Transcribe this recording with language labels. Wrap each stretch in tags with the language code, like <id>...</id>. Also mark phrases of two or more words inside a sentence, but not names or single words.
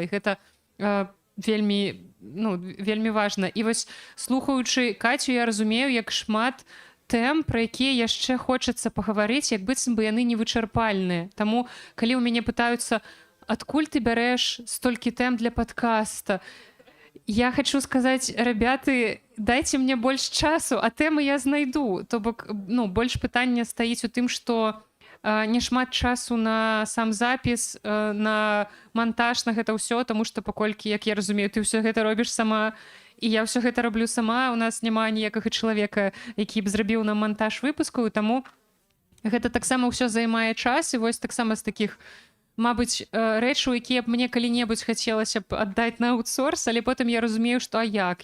<be>І гэта вельмі важна. І вось слухаючы Кацю, я разумею, як шмат тэм, пра якія яшчэ хочацца пагаварыць, як быццам бы яны невычарпальныя. Таму, калі ў мяне пытаюцца, адкуль ты бярэш столькі тэм для падкаста?</be> <ru>Я хочу сказать, ребята, дайте мне больше часу,</ru> <be>а тэмы я знайду. То бок, ну, больш пытання стаіць у тым, што не шмат часу на сам запіс, на монтаж, на гэта ўсё, таму што паколькі, як я разумею, ты ўсё гэта робіш сама, і я ўсё гэта раблю сама, у нас няма ніякага чалавека, які б зрабіў нам монтаж выпускаў, таму гэта таксама ўсё займае час, і вось таксама з такіх, мабыць, рэчаў, якія б мне калі-небудзь хацелася б аддаць на аутсорс, але потым я разумею, што а як?</be>